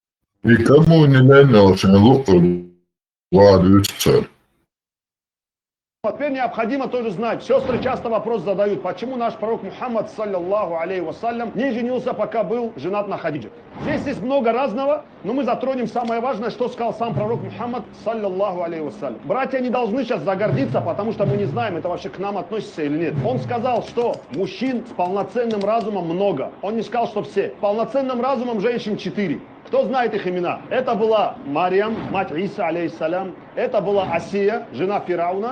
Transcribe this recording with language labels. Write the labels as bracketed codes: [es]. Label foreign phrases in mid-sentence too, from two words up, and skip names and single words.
[ru] Никому не нанял, что лук владу цель. Теперь необходимо тоже знать, сестры часто вопрос задают, почему наш пророк Мухаммад, [ar] صلى الله عليه وسلم, [ru] не женился, пока был женат на Хадидже. Здесь есть много разного, но мы затронем самое важное, что сказал сам пророк Мухаммад, [ar] صلى الله عليه وسلم. [ru] Братья не должны сейчас загордиться, потому что мы не знаем, это вообще к нам относится или нет. Он сказал, что мужчин с полноценным разумом много. Он не сказал, что все. С полноценным разумом женщин 4. Кто знает их имена? Это была Марьям, мать Иса, алейхиссалям. Это была Асия, жена Фирауна.